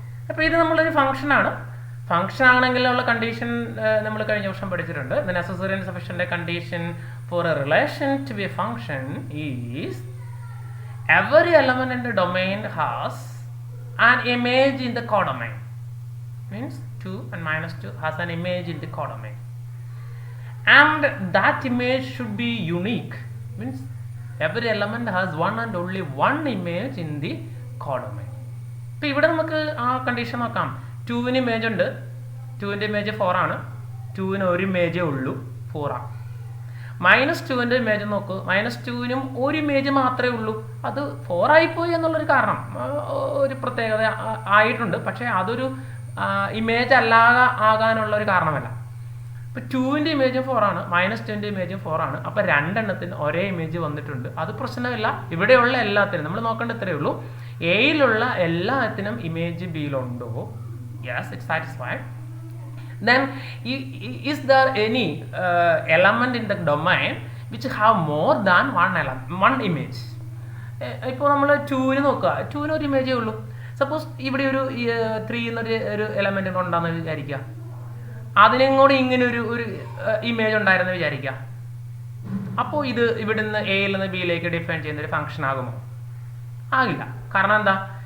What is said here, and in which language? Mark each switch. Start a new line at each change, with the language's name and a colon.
Malayalam: അപ്പോൾ ഇത് നമ്മളൊരു ഫംഗ്ഷനാണ്. ഫംഗ്ഷൻ ആണെങ്കിലുള്ള കണ്ടീഷൻ നമ്മൾ കഴിഞ്ഞ വർഷം പഠിച്ചിട്ടുണ്ട്.
English: The necessary and sufficient condition for a relation to be a function is every element in the domain has an image in the codomain. Means 2 and -2 has an image in the codomain, and that image should be unique. Means every element has one and only one image in the codomain.
Malayalam: ഇപ്പോൾ ഇവിടെ നമുക്ക് ആ condition നോക്കാം. 2ന് image ഉണ്ട്, 2ൻ്റെ image 4 ആണ്, 2ന് ഒരു ഇമേജേ ഉള്ളൂ, 4 ആണ്. -2ൻ്റെ ഇമേജ് നോക്കൂ, -2നും ഒരു ഇമേജ് മാത്രമേ ഉള്ളൂ, അത് 4 ആയിപ്പോയി എന്നുള്ളൊരു കാരണം, ഒരു പ്രത്യേകത ആയിട്ടുണ്ട്, പക്ഷേ അതൊരു ഇമേജ് ആകാനുള്ള ഒരു കാരണമല്ല. ഇപ്പോൾ 2ൻ്റെ ഇമേജും 4 ആണ്, -2ൻ്റെ ഇമേജും 4 ആണ്. അപ്പോൾ രണ്ടെണ്ണത്തിന് ഒരേ ഇമേജ് വന്നിട്ടുണ്ട്, അത് പ്രശ്നമില്ല. ഇവിടെയുള്ള എല്ലാത്തിനും നമ്മൾ നോക്കേണ്ട ഇത്രയേ ഉള്ളൂ, എയിലുള്ള എല്ലാത്തിനും image ബിയിലുണ്ടോ?
English: Yes, it's satisfied. Then is there any element in the domain which have more than one image?
Malayalam: ഇപ്പോൾ നമ്മൾ 2ന് നോക്കുക, 2ന് ഒരു ഇമേജേ ഉള്ളൂ. സപ്പോസ് ഇവിടെ ഒരു 3 എന്നൊരു എലമെന്റ് ഉണ്ടാകുന്ന വിചാരിക്കുക, അതിനും കൂടി ഇങ്ങനെ ഒരു ഇമേജ് ഉണ്ടായിരുന്നു വിചാരിക്കുക. അപ്പോൾ ഇത് ഇവിടുന്ന് എയിൽ നിന്ന് ബിയിലേക്ക് ഡിഫൈൻ ചെയ്യുന്ന ഒരു ഫംഗ്ഷൻ ആകുമോ? ആകില്ല. കാരണം എന്താ?